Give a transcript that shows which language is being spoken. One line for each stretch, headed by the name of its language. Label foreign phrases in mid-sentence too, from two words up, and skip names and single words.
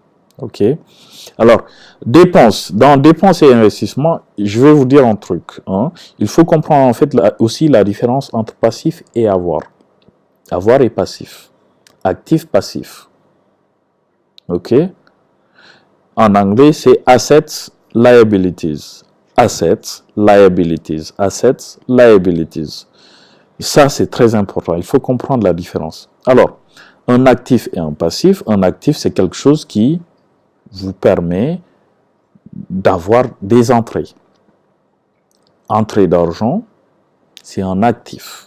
French: OK. Alors, dépenses. Dans dépenses et investissements, je vais vous dire un truc. Hein. Il faut comprendre en fait aussi la différence entre passif et avoir. Avoir et passif. Actif, passif. OK. En anglais, c'est
English: assets, liabilities. Assets, liabilities. Assets, liabilities.
French: Ça, c'est très important. Il faut comprendre la différence. Alors, un actif et un passif. Un actif, c'est quelque chose qui vous permet d'avoir des entrées. Entrée d'argent, c'est un actif.